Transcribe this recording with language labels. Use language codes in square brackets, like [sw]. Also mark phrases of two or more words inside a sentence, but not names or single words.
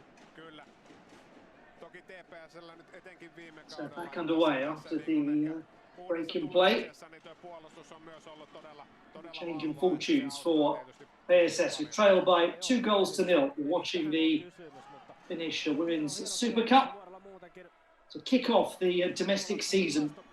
[fi] Kyllä. Toki TPS:llä nyt etenkin viime So kaudella. [en] back underway after the break in play. Change in fortunes for PSS, who trail by 2 goals to 0. We're watching the finish of Women's Super Cup to kick off the domestic season.